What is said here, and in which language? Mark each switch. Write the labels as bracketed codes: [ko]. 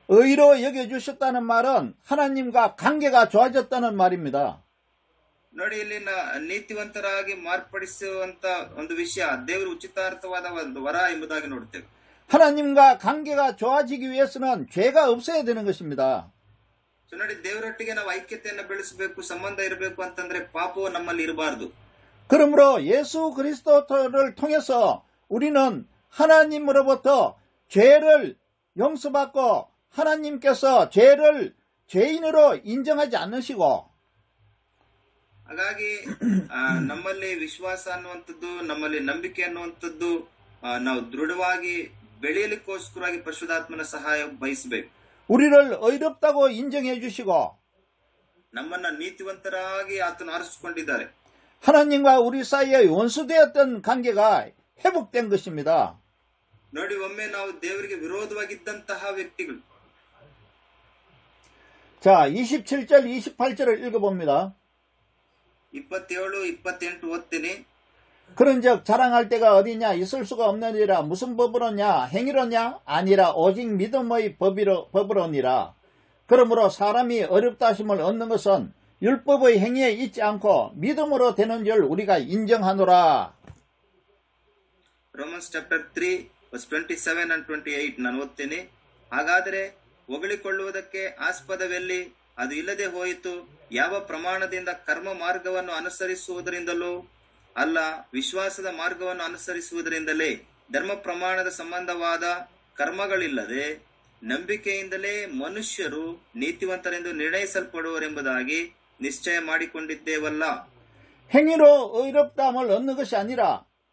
[ko] 의로 여겨주셨다는 말은 하나님과 관계가 좋아졌다는 말입니다. [kn] ನೋಡಿ, ಇಲ್ಲಿ ನೀತಿವಂತರಾಗಿ ಮಾರ್ಪಡಿಸುವಂತ ಒಂದು ವಿಷಯ ದೇವರು ಉಚಿತಾರ್ಥವಾದ ಒಂದು ವರ ಎಂಬುದಾಗಿ ನೋಡ್ತೇವೆ. [ko] 하나님과 관계가 좋아지기 위해서는 죄가 없어야 되는 것입니다. [kn] ನೋಡಿ, ದೇವರೊಟ್ಟಿಗೆ ನಾವು ಐಕ್ಯತೆಯನ್ನು ಬೆಳೆಸಬೇಕು, ಸಂಬಂಧ ಇರಬೇಕು ಅಂತಂದ್ರೆ ಪಾಪವು ನಮ್ಮಲ್ಲಿ ಇರಬಾರದು. [ko] 그러므로 예수 그리스도를 통해서 우리는 하나님으로부터 죄를 용서받고 하나님께서 죄를 죄인으로 인정하지 않으시고 [kn] ಹಾಗಾಗಿ ನಮ್ಮಲ್ಲಿ ವಿಶ್ವಾಸ ಅನ್ನುವಂಥದ್ದು, ನಮ್ಮಲ್ಲಿ ನಂಬಿಕೆ ಅನ್ನುವಂಥದ್ದು ನಾವು ದೃಢವಾಗಿ ಬೆಳೆಯಲಿಕ್ಕೋಸ್ಕರವಾಗಿ ಪರಿಶುದ್ಧಾತ್ಮನ ಸಹಾಯ ಬಯಸಬೇಕು. [ko] 우리를 의롭다고 인정해 주시고 [kn] ನಮ್ಮನ್ನ ನೀತಿವಂತರಾಗಿ ಆತನು ಆರಿಸಿಕೊಂಡಿದ್ದಾರೆ. [ko] 하나님과 우리 사이에 원수되었던 관계가 회복된 것입니다. [kn] ನೋಡಿ, ಒಮ್ಮೆ ನಾವು ದೇವರಿಗೆ ವಿರೋಧವಾಗಿದ್ದಂತಹ ವ್ಯಕ್ತಿಗಳು. [ko] 자, 27절, 28절을 읽어봅니다. 27, 28 오ತ್ತಿ니. 그런즉 자랑할 때가 어디냐? 있을 수가 없느니라. 무슨 법으로냐? 행위로냐? 아니라 오직 믿음의 법으로니라. 그러므로 사람이 어렵다 하심을 얻는 것은 율법의 행위에 있지 않고 믿음으로 되는 줄 우리가 인정하노라. [en] Romans chapter 3 verse 27 and 28 [kn] ನಾನು ಓದ್ತೇನೆ. ಹಾಗಾದರೆ ಹೊಗಳಿಕೊಳ್ಳುವುದಕ್ಕೆ ಆಸ್ಪದವೆಲ್ಲಿ? ಅದು ಇಲ್ಲದೆ ಹೋಯಿತು. ಯಾವ ಪ್ರಮಾಣದಿಂದ ಕರ್ಮ ಮಾರ್ಗವನ್ನು ಅನುಸರಿಸುವುದರಿಂದಲೂ ಅಲ್ಲ, ವಿಶ್ವಾಸದ ಮಾರ್ಗವನ್ನು ಅನುಸರಿಸುವುದರಿಂದಲೇ. ಧರ್ಮ ಪ್ರಮಾಣದ ಸಂಬಂಧವಾದ ಕರ್ಮಗಳಿಲ್ಲದೆ ನಂಬಿಕೆಯಿಂದಲೇ ಮನುಷ್ಯರು ನೀತಿವಂತರೆಂದು ನಿರ್ಣಯಿಸಲ್ಪಡುವರೆಂಬುದಾಗಿ ನಿಶ್ಚಯ ಮಾಡಿಕೊಂಡಿದ್ದೇವಲ್ಲ. [ko] 행위로 의롭다함을 얻는 것이 아니라